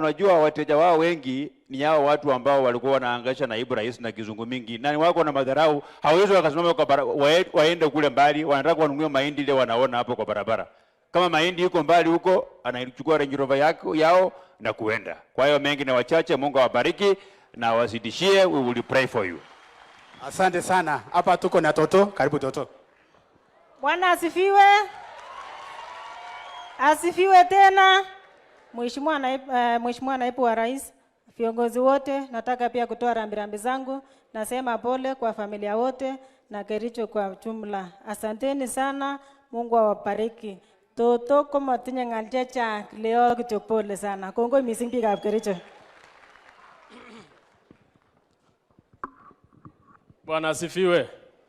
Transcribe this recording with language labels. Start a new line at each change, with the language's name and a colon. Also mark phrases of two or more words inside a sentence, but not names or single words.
Swahili: Unajua wateja wao wengi ni hao watu ambao walikuwa wanahangaisha naibu rais na kizungu mingi, na wako na madharau, hawezi wakasimama kwa waende kule mbali, wanataka wanunue mahindi ile wanaona hapo kwa barabara. Kama mahindi yuko mbali huko, anachukua Range Rover yao na kuenda. Kwa hiyo mengi na wachache, Mungu awabariki na wazidishie.
English: We will pray for you.
Swahili: Asante sana. Hapa tuko na Toto. Karibu Toto. Bwana asifiwe. Asifiwe tena. Mheshimiwa naibu wa rais, viongozi wote, nataka pia kutoa rambirambi zangu. Nasema pole kwa familia wote na Kericho kwa jumla. Asanteni sana. Mungu awabariki. Toto kama
Kalenjin: tinye ngaljecha
Swahili: leo kityo pole sana.
Kalenjin: Kongoi mising biikab Kericho.
Swahili: Bwana asifiwe.